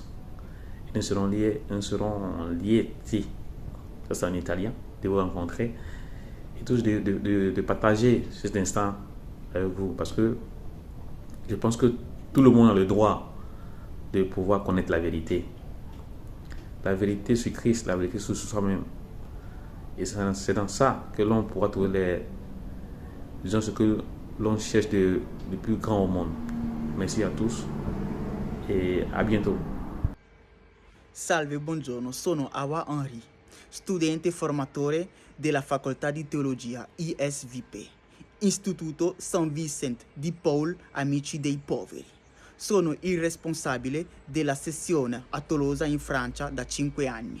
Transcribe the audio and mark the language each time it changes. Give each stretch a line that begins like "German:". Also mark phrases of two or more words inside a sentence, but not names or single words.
French: Et nous serons liés, ça c'est en italien, de vous rencontrer et tous de partager cet instant avec vous, parce que je pense que tout le monde a le droit de pouvoir connaître la vérité. La vérité sur Christ, la vérité sur soi-même. Et c'est dans ça que l'on pourra trouver ce que l'on cherche de plus grand au monde. Merci à tous et à bientôt.
Italian: Salve, buongiorno, sono Awa Henry, studente formatore della Facoltà di Teologia ISVP, Istituto San Vincent di Paul Amici dei Poveri. Sono il responsabile della sezione a Tolosa in Francia da 5 anni.